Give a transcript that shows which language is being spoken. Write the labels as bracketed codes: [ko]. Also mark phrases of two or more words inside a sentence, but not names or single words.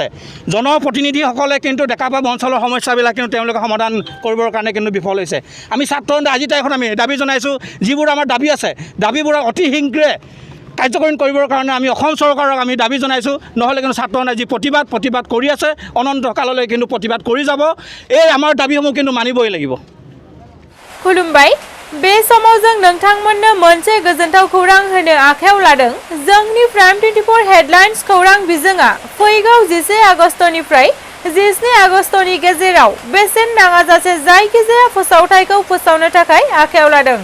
[as] জনপ্ৰতিনিধিসকলে কিন্তু ডেকাপাম অঞ্চলৰ সমস্যাবিলাক কিন্তু তেওঁলোকে সমাধান কৰিবৰ কাৰণে কিন্তু বিফল হৈছে। আমি ছাত্ৰ আজি তাৰিখত আমি দাবী জনাইছোঁ, যিবোৰ আমাৰ দাবী আছে, দাবীবোৰ অতি শীঘ্ৰে কাৰ্যকৰী কৰিবৰ কাৰণে আমি অসম চৰকাৰক আমি দাবী জনাইছোঁ। নহ'লে কিন্তু ছাত্ৰ যি প্ৰতিবাদ কৰি আছে, অনন্তকাললৈ কিন্তু প্ৰতিবাদ কৰি যাব। এই আমাৰ দাবীসমূহ কিন্তু মানিবই লাগিব। [brx] खुलुमबाय बे समाव जों नोंथांमोननो मोनसे गोजोनथाव खौरां होनो आखायाव लादों। जोंनि प्राइम 24 हेडलाइन्स खौरां बिजोङा फैगौ 10 आगस्तनिफ्राय 17 आगस्तनि गेजेराव बेसेन नाङाजासे जायखिजाया फोसावथायखौ फोसावनो थाखाय आखायाव लादों।